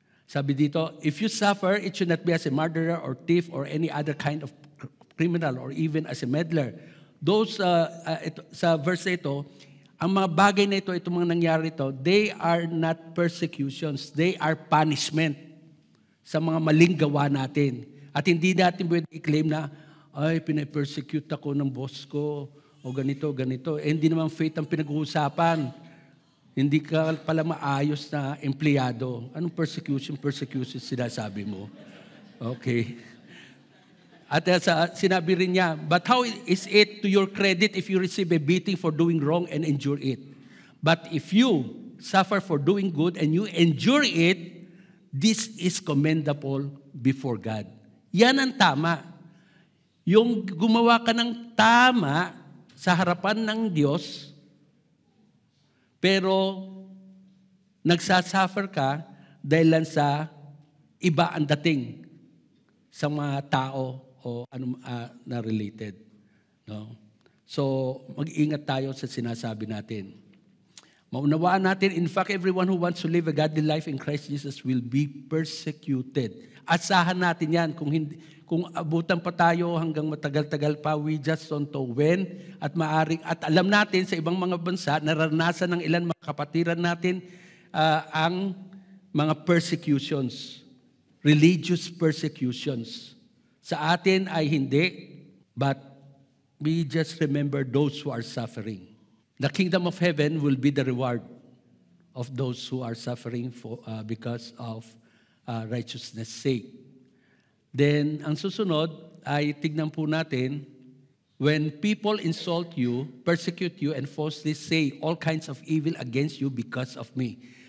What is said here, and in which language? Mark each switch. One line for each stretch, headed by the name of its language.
English: Sabi dito, if you suffer, it should not be as a murderer or thief or any other kind of criminal or even as a meddler.
Filipino: Those, sa verse ito, ang mga bagay na ito, itong mga nangyari ito,
English: they are not persecutions, they are punishment
Filipino: sa mga maling gawa natin. At hindi natin pwede i-claim na, ay, pinapersecute ako ng boss ko, o ganito, ganito. Eh, hindi naman faith ang pinag-uusapan. Hindi ka pala maayos na empleyado. Anong persecution? Persecution sinasabi mo. Okay. At sinabi rin niya,
English: but how is it to your credit if you receive a beating for doing wrong and endure it? But if you suffer for doing good and you endure it, this is commendable before God.
Filipino: Yan ang tama. Yung gumawa ka ng tama sa harapan ng Diyos, pero nagsasuffer ka dahil lang sa iba ang dating sa mga tao o ano na related. No? So, mag-ingat tayo sa sinasabi natin. Maunawaan natin,
English: in fact, everyone who wants to live a godly life in Christ Jesus will be persecuted.
Filipino: Asahan natin yan. Kung abutan pa tayo hanggang matagal-tagal pa,
English: we just don't know when.
Filipino: At alam natin sa ibang mga bansa, naranasan ng ilan mga kapatiran natin ang mga persecutions, religious persecutions. Sa atin ay hindi,
English: but we just remember those who are suffering. The kingdom of heaven will be the reward of those who are suffering because of righteousness' sake. Then,
Filipino: ang susunod ay tignan po natin,
English: when people insult you, persecute you, and falsely say all kinds of evil against you because of me.